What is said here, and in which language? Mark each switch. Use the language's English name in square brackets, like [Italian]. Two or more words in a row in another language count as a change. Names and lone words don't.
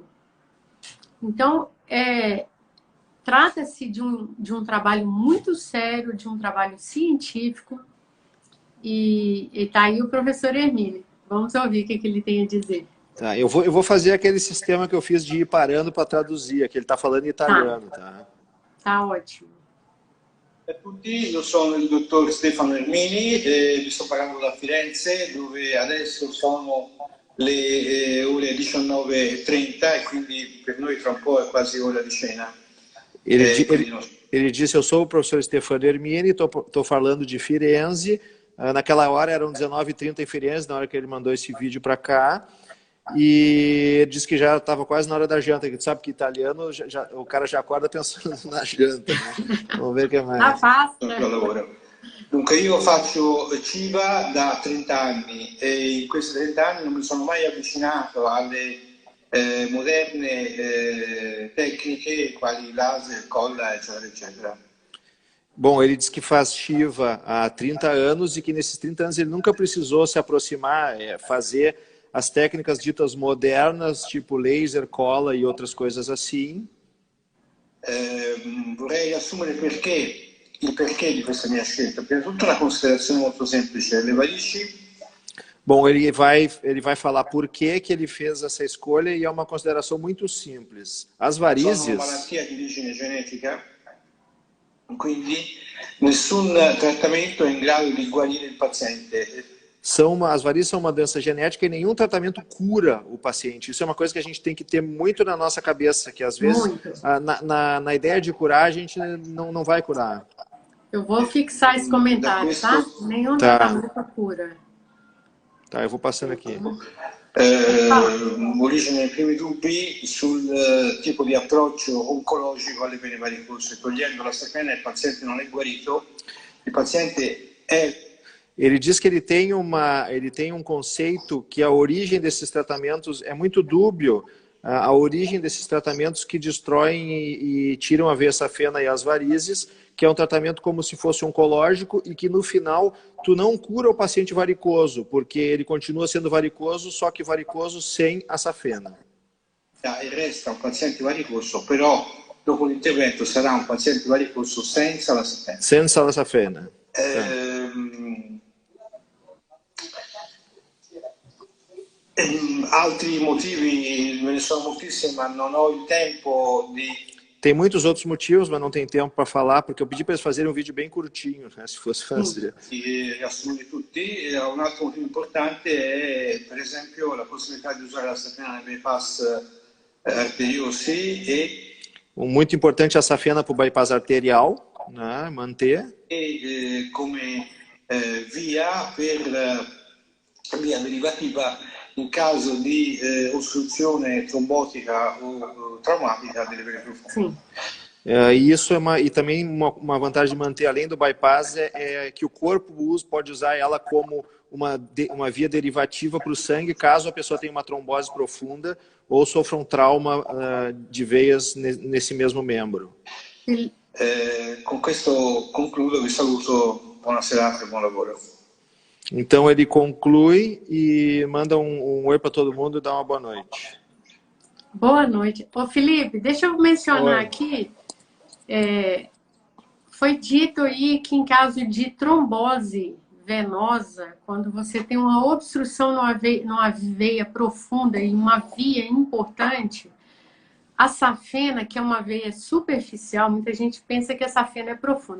[Portuguese] Então, trata-se de um trabalho muito sério, de um trabalho científico, e está aí o professor Hermine. Vamos ouvir o que ele tem a dizer. Tá, eu vou fazer aquele sistema que eu fiz de ir parando para traduzir, que ele está falando em italiano. Tá ótimo. [Italian] Ciao a tutti, io sono il dottor Stefano Hermini e vi sto parlando da Firenze, dove adesso sono le ore 19:30 e quindi per noi tra un po' è quasi ora di cena. [Portuguese] Ele disse, eu sou o professor Stefano Hermini, estou falando de Firenze, naquela hora eram 19h30 em Firenze, na hora que ele mandou esse vídeo para cá, E ele disse que já estava quase na hora da janta, que tu sabe que italiano, o cara já acorda pensando na janta, né? Vamos ver o que mais. Tá fácil, né? [Italian] Dunque io faccio CIVA da 30 anni e in questi 30 anni non mi sono mai avvicinato alle moderne tecniche quali laser, colla, eccetera, eccetera. [Portuguese] Bom, ele diz que faz Shiva há 30 anos e que nesses 30 anos ele nunca precisou se aproximar, fazer as técnicas ditas modernas, tipo laser, cola e outras coisas assim. [Italian] Vorrei assumere il perché di questa mia scelta. Prima di tutto una considerazione molto semplice. Le varici. [Portuguese] Bom, ele vai falar por que ele fez essa escolha e é uma consideração muito simples. As varizes... [Italian] Sono una malattia di origine genetica, quindi nessun trattamento è in grado di guarire il paziente. [Portuguese] As varizes são uma doença genética e nenhum tratamento cura o paciente. Isso é uma coisa que a gente tem que ter muito na nossa cabeça, que às vezes na ideia de curar a gente não vai curar. Eu vou fixar esse comentário, tá? Nenhum tratamento cura. Tá, eu vou passando aqui. [Italian] Origine nei primi dubbi sul tipo di approccio oncologico alle vene varicose. Togliendo la safena il paziente non è guarito, il paziente è... [Portuguese] Ele diz que ele tem um conceito que a origem desses tratamentos é muito dúbio, a origem desses tratamentos que destroem e tiram a veia safena e as varizes, que é um tratamento como se fosse oncológico e que no final tu não cura o paciente varicoso, porque ele continua sendo varicoso, só que varicoso sem a safena. [Italian] E resta un paziente varicoso, però dopo l'intervento sarà un paziente varicoso senza la safena. Senza la safena. Altri motivi, me ne sono moltissimi, ma non ho il tempo di... [Portuguese] Tem muitos outros motivos, mas não tem tempo para falar, porque eu pedi para eles fazerem um vídeo bem curtinho, né, se fosse fazer. [Italian] Riassumere tutti, un altro motivo importante è, per esempio, la possibilità di usare la safena nei bypass arteriosi e... [Portuguese] Muito importante a safena para o bypass arterial, né, manter. [Italian] E come via derivativa in caso di ostruzione trombotica o traumática delle vene profonde. [Portuguese] Isso e também uma vantagem de manter, além do bypass, é que o corpo pode usar ela como uma via derivativa para o sangue, caso a pessoa tenha uma trombose profunda ou sofra um trauma de veias nesse mesmo membro. [Italian] Com questo concludo, vi saluto, buona serata e buon lavoro. [Portuguese] Então ele conclui e manda um oi para todo mundo e dá uma boa noite. Boa noite. Ô Felipe, deixa eu mencionar aqui, foi dito aí que em caso de trombose venosa, quando você tem uma obstrução numa veia profunda e uma via importante, a safena, que é uma veia superficial, muita gente pensa que a safena é profunda.